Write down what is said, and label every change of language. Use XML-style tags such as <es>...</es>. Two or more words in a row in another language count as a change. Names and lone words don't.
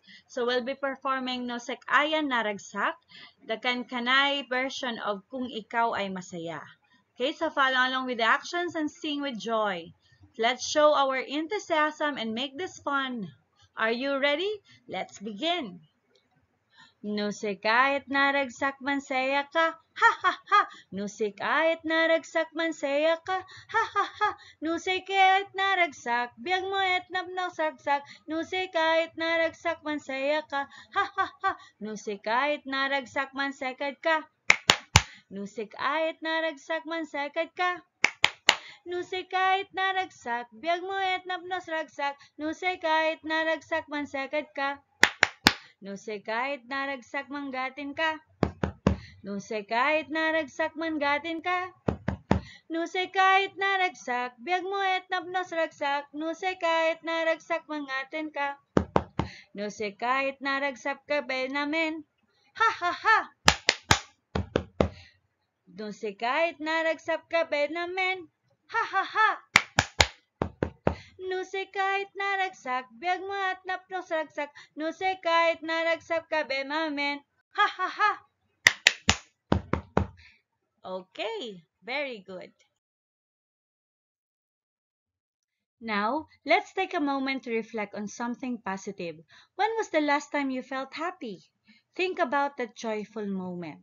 <en>So we'll be performing Nosek Ayan Naragsak, the Kankanay version of Kung Ikaw Ay Masaya. Okay, so follow along with the actions and sing with joy. Let's show our enthusiasm and make this fun. Are you ready? Let's begin.</en> <kne>Nusay kahit naragsak man saya ka, ha ha ha. Nusay kahit naragsak man saya ka, ha ha ha. Nusay kahit naragsak, biyag mo et napnasagsak. Nusay kahit naragsak man saya ka, ha ha ha. Nusay kahit naragsak man sekad ka. Nusay kahit naragsak man sekad ka. Nusay kahit naragsak, biyag mo et napnasagsak. Nusay kahit naragsak man sekad ka. Nusay kahit naragsak manggatin ka. Nusay kahit naragsak manggatin ka. Nusay kahit naragsak, biyag mo et napnos ragsak. Nusay kahit naragsak mangatin ka. Nusay kahit naragsak ka be namin. Ha ha ha! Nusay kahit naragsak ka be namin. Ha ha ha! Nusay kahit naragsak, biyag mo at napnos ragsak. Nusay kahit naragsak ka be namin. Ha ha ha!</kne> <en>Okay, very good. Now, let's take a moment to reflect on something positive. When was the last time you felt happy? Think about that joyful moment.</en>